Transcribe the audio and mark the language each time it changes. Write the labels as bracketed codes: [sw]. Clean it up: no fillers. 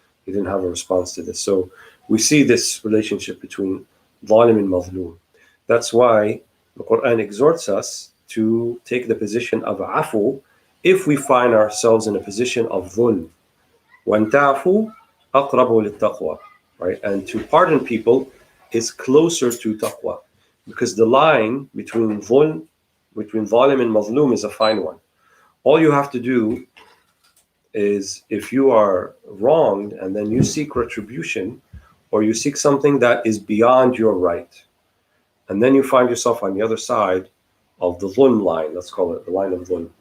[en] He didn't have a response to this. So we see this relationship between ظالم and mazloom. That's why the Quran exhorts us to take the position of afu if we find ourselves in a position of dhulm. [ar] وَأَن تَعْفُوا أَقْرَبُ لِلتَّقْوَى, right? [en] And to pardon people is closer to taqwa, because the line between zalim and mazlum is a fine one. All you have to do is, if you are wronged and then you seek retribution, or you seek something that is beyond your right, and then you find yourself on the other side of the dhulm line, let's call it the line of dhulm.